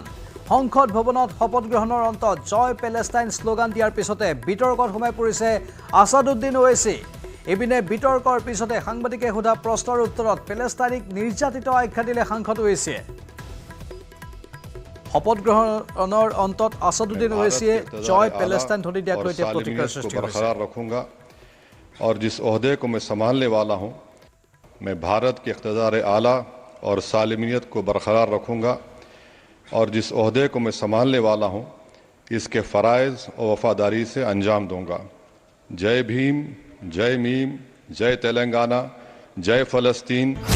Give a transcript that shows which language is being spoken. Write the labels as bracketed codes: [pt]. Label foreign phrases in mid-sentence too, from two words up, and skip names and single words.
[as] সংসদ ভৱনত শপত গ্ৰহণৰ অন্তত জয় পেলেষ্টাইন শ্লোগান দিয়াৰ পিছতে বিতৰ্কত সোমাই পৰিছে আছাদুদ্দিন ওৱেইচি। এপিনে বিতৰ্কৰ পিছতে সাংবাদিকে সোধা প্ৰশ্নৰ উত্তৰত পেলেষ্টাইনিক নিৰ্যাতিত আখ্যা দিলে সাংসদ ওৱেইচিয়ে। শপত গ্ৰহণৰ অন্তত আছাদুদ্দিন ওৱেইচিয়ে জয় পেলেষ্টাইন ধ্বনি দিয়াক লৈ প্ৰতিক্ৰিয়াৰ সৃষ্টি কৰিছে। [ur] رکھوں گا اور جس عہدے کو میں سنبھالنے والا ہوں میں بھارت کے اقتدار اعلیٰ اور سالمیت کو برقرار رکھوں گا اور جس عہدے کو میں سنبھالنے والا ہوں اس کے فرائض اور وفاداری سے انجام دوں گا. جے بھیم، جے میم، جے تلنگانہ، جے فلسطین.